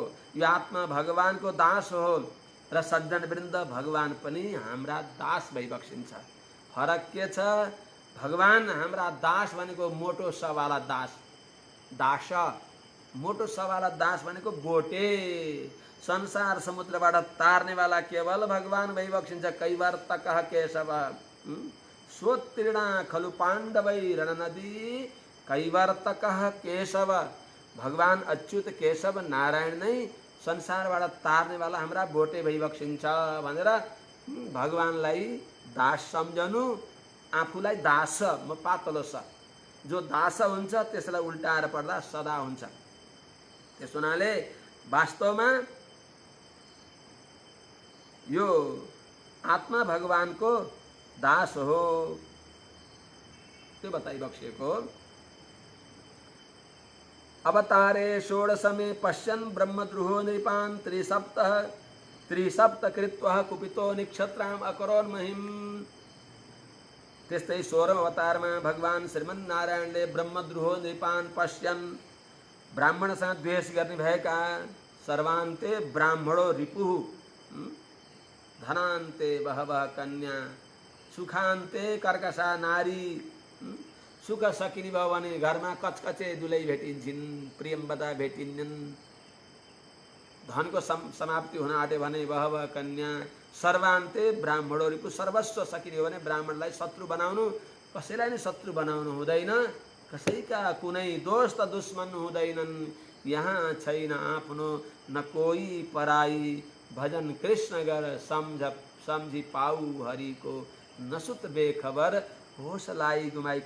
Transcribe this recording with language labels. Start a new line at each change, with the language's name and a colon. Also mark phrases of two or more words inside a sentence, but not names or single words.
Nepali: यो आत्मा भगवानको दास हो र सज्जन वृन्द भगवान पनि हाम्रा दास भइबक्सिन्छ। फरक के छ? भगवान हाम्रा दास भनेको मोटो सवाला दास, दास मोटो सवाला दास भनेको बोटे। संसार समुद्रबाट तार्नेवाला केवल भगवान भइबक्सिन्छ।
Sanskrit: कैवर्तकः केशव स्वोत्तीर्णा खलु पाण्डवै रणनदी कैवर्तकः केशव।
Nepali: भगवान अच्युत केशव नारायण नै संसारबाट तार्नेवाला हाम्रा बोटे भइबक्सिन्छ भनेर भगवानलाई दास सम्झनु, आफूलाई दास म पातलो छ। जो दास हुन्छ त्यसलाई उल्टाएर पढ्दा सदा हुन्छ। त्यस हुनाले वास्तवमा यो आत्मा भगवान को दास हो। त्यो बताई बक्सिएको।
Sanskrit: अवतारे षोडशमे पश्यन् ब्रह्मद्रुहो नृपान् त्रिसप्त कृत्वा कुपितो निक्षत्राम अकरोन् महिम।
Nepali: त्यस्तै 16औं अवतारमा भगवान श्रीमन्नारायणले
Sanskrit: ब्रह्मद्रुहो नृपान् पश्यन्,
Nepali: ब्राह्मणसँग द्वेष गर्ने भएका
Sanskrit: सर्वान्ते ब्राह्मणो रिपुः, धनान्ते बहवः कन्या, सुखान्ते कर्कशा नारी।
Nepali: सुख सकिने भयो भने घरमा कचकचे दुलै भेटिन्छन्, प्रियम्बदा भेटिन्छन्। धनको समाप्ति हुन आँट्यो भने
Sanskrit: बहवः कन्या, सर्वान्ते ब्राह्मणो रिपु,
Nepali: सर्वस्व सकिने हो भने ब्राह्मणलाई शत्रु बनाउनु, कसैलाई नै शत्रु बनाउनु हुँदैन। कसैका कुनै दोस्त दुश्मन हुँदैनन्। यहाँ छैन आफ्नो न कोही पराई, भजन कृष्ण गर सम्झी पाऊ हरिको, नसुत बेखबर होसलाई गुमाई।